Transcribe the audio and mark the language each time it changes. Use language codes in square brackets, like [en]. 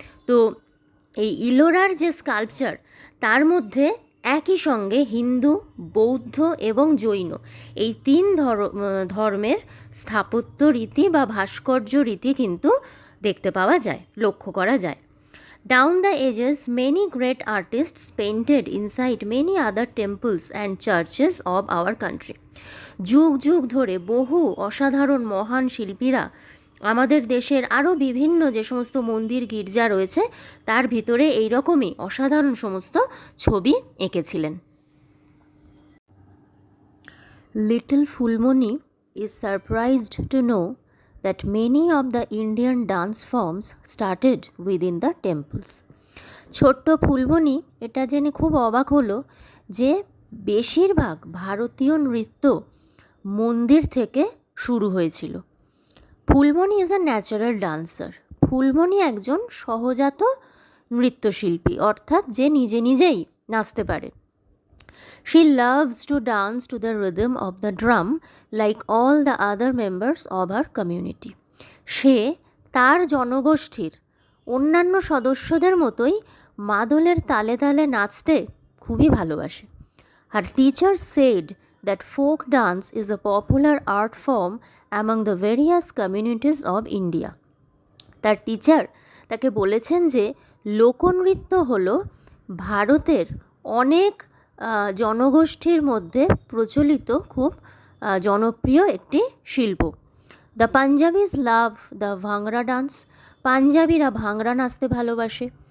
[bn] তো এই ইলোরার যে স্কাল্পচার তার মধ্যে একই সঙ্গে হিন্দু, বৌদ্ধ এবং জৈন এই তিন ধর্মের স্থাপত্য রীতি বা ভাস্কর্য রীতি কিন্তু দেখতে পাওয়া যায়, লক্ষ্য করা যায়। [en] Down the ages, many great artists painted inside many other temples and churches of our country. [bn] যুগ যুগ ধরে বহু অসাধারণ মহান শিল্পীরা আমাদের দেশের আরও বিভিন্ন যে সমস্ত মন্দির গির্জা রয়েছে তার ভিতরে এই রকমই অসাধারণ সমস্ত ছবি এঁকেছিলেন। [en] Little Phulmoni is surprised to know that many of the Indian dance forms started within the temples. [bn] ছোট্ট ফুলমণি এটা জেনে খুব অবাক হলো যে বেশিরভাগ ভারতীয় নৃত্য মন্দির থেকে শুরু হয়েছিল। [en] Phulmoni is a natural dancer. [bn] Phulmoni একজন সহজাত নৃত্যশিল্পী, অর্থাৎ যে নিজে নিজেই নাচতে পারে। [en] She loves to dance to the rhythm of the drum like all the other members of her community. [bn] সে তার জনগোষ্ঠীর অন্যান্য সদস্যদের মতোই মাদলের তালে তালে নাচতে খুবই ভালোবাসে। [en] Her teacher said that folk dance is a popular art form among the various communities of India. [bn] তার টিচার তাকে বলেছেন যে লোকনৃত্য হলো ভারতের অনেক জনগোষ্ঠীর মধ্যে প্রচলিত খুব জনপ্রিয় একটি শিল্প। [en] The Punjabis love the bhangra dance. [bn] পাঞ্জাবিরা bhangra নাচতে ভালোবাসে।